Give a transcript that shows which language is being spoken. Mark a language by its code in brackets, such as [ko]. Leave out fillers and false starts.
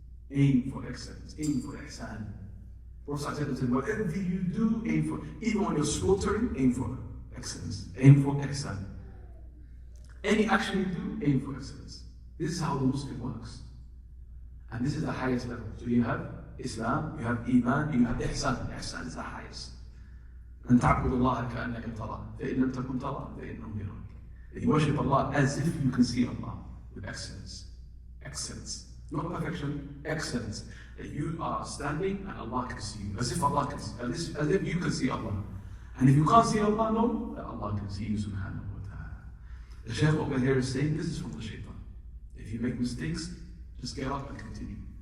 [en] Aim for excellence. Aim for ihsan. Prophet said, whatever you do, aim for. Even when you're slaughtering, aim for excellence. Aim for ihsan. Any action you do, aim for excellence. This is how the Muslim works. And this is the highest level. So you have Islam, you have Iman, you have ihsan. Ihsan is the highest. [ar] أن تعبد الله كأنك تراه فإن لم تكن تراه فإنه يراك. [en] You worship Allah as if you can see Allah with excellence. Excellence. Not perfection, excellence. That you are standing and Allah can see you. As if Allah can see you. As if you can see Allah. And if you can't see Allah, know that Allah can see you subhanahu wa ta'ala. The Shaykh over here is saying this is from the shaitan. If you make mistakes, just get up and continue.